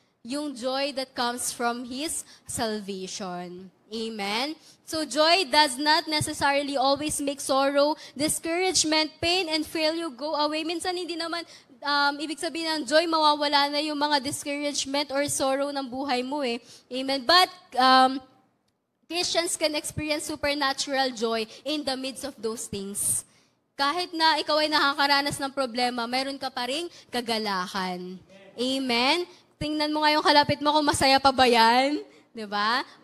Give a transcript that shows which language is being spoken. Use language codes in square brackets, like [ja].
[en] Yung joy that comes from His salvation. Amen? So joy does not necessarily always make sorrow, discouragement, pain, and failure go away. [tl] Minsan hindi naman ibig sabihin ng joy, mawawala na yung mga discouragement or sorrow ng buhay mo eh. Amen? [en] But Christians can experience supernatural joy in the midst of those things. [tl] Kahit na ikaw ay nakakaranas ng problema, mayroon ka pa ring kagalakan. Amen? Tingnan mo nga yung kalapit mo kung masaya pa ba yan. Diba?